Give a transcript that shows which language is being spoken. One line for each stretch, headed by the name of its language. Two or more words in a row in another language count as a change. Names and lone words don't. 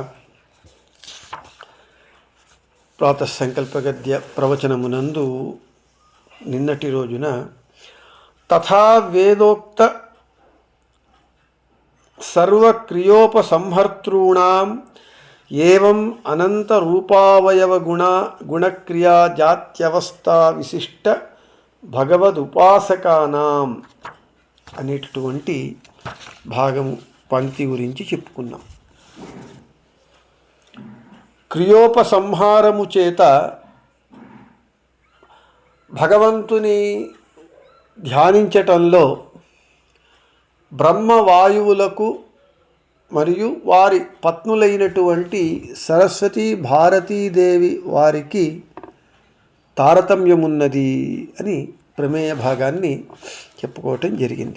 Sanskrit: प्रातः संकल्प गद्य
Telugu: ప్రవచనమునందు నిన్నటి రోజున
Sanskrit: तथा वेदोक्त सर्वक्रियोपसंहर्तॄणां एवं अनंत रूपावयव गुणक्रिया जात्यवस्था विशिष्ट భగవదుపాసకానాం
Telugu: అనేటటువంటి భాగము పంక్తి గురించి చెప్పుకున్నాం. క్రియోపసంహారము చేత భగవంతుని ధ్యానించటంలో బ్రహ్మవాయువులకు మరియు వారి పత్నులైనటువంటి సరస్వతి భారతీదేవి వారికి తారతమ్యమున్నది అని ప్రమేయ భాగాన్ని చెప్పుకోవటం జరిగింది.